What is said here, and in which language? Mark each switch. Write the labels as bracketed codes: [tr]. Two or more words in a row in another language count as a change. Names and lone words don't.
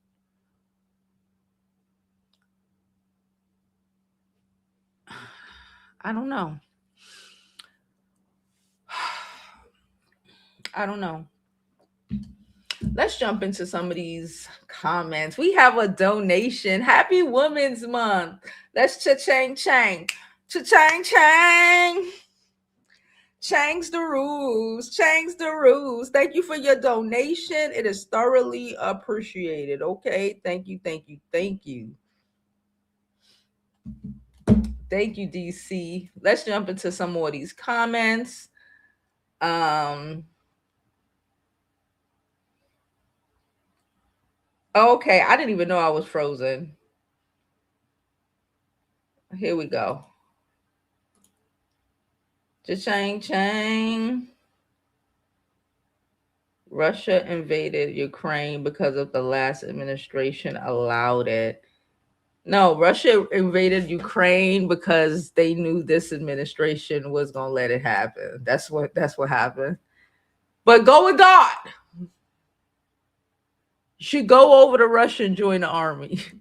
[en] I don't know. I don't know. Let's jump into some of these comments. We have a donation. Happy Women's Month. Let's cha-chang chang. Cha-chang chang. Change the rules. Change the rules. Thank you for your donation. It is thoroughly appreciated. Okay. Thank you. Thank you. Thank you. Thank you, DC. Let's jump into some more of these comments. Okay, I didn't even know I was frozen. Here we go. Cha-chang chang. Russia invaded Ukraine because of the last administration allowed it. No, Russia invaded Ukraine because they knew this administration was going to let it happen. That's what happened. But go with God. You should go over to Russia and join the army.